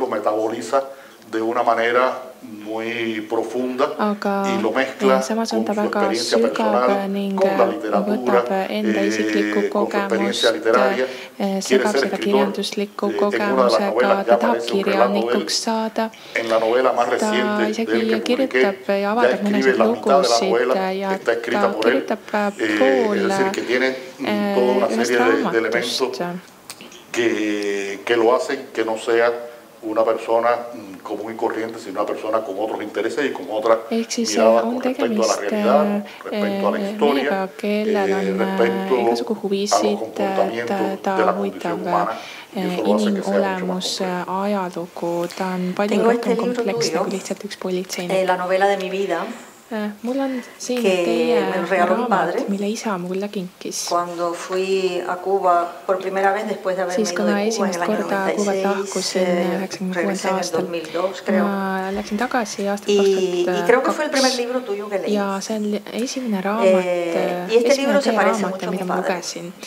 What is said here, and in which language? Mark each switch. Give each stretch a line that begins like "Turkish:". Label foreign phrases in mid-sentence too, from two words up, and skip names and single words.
Estonian: Aga samas on ta väga sügav ning võtab enda isiklikku kogemust, segab seda kirjandusliku kogemusega, ta tahab kirjanikuks saada. Ta isegi kirjutab ja avaldab mõnesid lugusid ja ta kirjutab pool ühest raamatust.
Spanish: Una persona común y corriente, sino una persona con otros intereses y con otras miradas con respecto a la realidad, respecto a la historia, respecto a los comportamientos de la condición humana.
Estonian: Inimolemus, ajalugu, ta on palju rohkem kompleksne kui lihtsalt üks politseinik.
Spanish: La novela de mi vida.
Estonian: Mul on siin teie raamat, mille isa mulle kinkis. Siis kui ma esimest korda Kuubat lahkusin 96. aastal, ma läksin tagasi aastal 2002 ja see on esimene raamat, esimene teie raamat, mida ma lugesin.